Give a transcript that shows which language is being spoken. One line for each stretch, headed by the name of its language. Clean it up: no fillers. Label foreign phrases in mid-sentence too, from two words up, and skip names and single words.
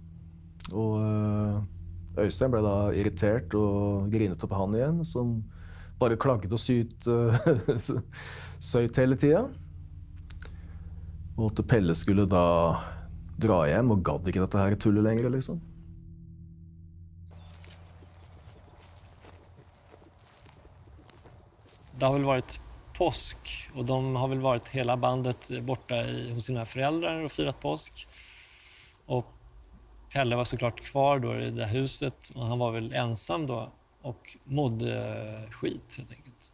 Norwegian: Og Øystein ble da irritert og grinet på han igjen, som bare klaget og søyt hele tida. Og at Pelle skulle da dra hjem og gadd ikke dette her tullet lenger, liksom.
Swedish: Det har väl varit påsk och de har väl varit hela bandet borta hos sina föräldrar och firat påsk. Och Pelle var såklart kvar då i det huset och han var väl ensam då och mådde skit helt enkelt.